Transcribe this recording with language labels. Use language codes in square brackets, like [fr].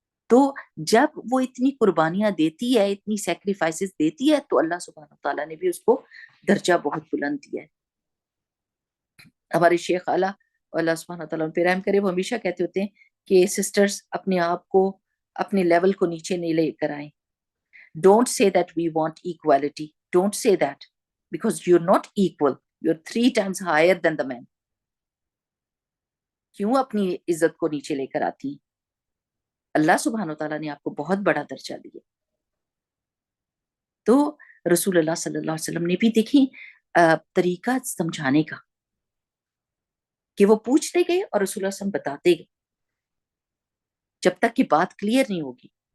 [ur] تو جب وہ اتنی قربانیاں دیتی ہے، اتنی سیکریفائسز دیتی ہے، تو اللہ سبحانہ تعالیٰ نے بھی اس کو درجہ بہت بلند دیا ہے. ہمارے شیخ اعلیٰ، اللہ سبحانہ تعالیٰ ان پہ رحم کرے، وہ ہمیشہ کہتے ہوتے ہیں کہ سسٹرز اپنے آپ کو، اپنے لیول کو نیچے نہیں لے کر آئیں. [en] Don't say that we want equality. Don't say that, because you're not equal. You're 3 times higher than the man. [ur] کیوں اپنی عزت کو نیچے لے کر آتی ہیں؟ اللہ سبحانہ وتعالیٰ نے آپ کو بہت بڑا درجہ دیا. تو رسول اللہ صلی اللہ علیہ وسلم نے بھی دیکھی طریقہ سمجھانے کا کہ وہ پوچھتے گئے اور رسول اللہ صلی اللہ علیہ وسلم بتاتے گئے جب تک کہ بات کلیئر نہیں ہوگی.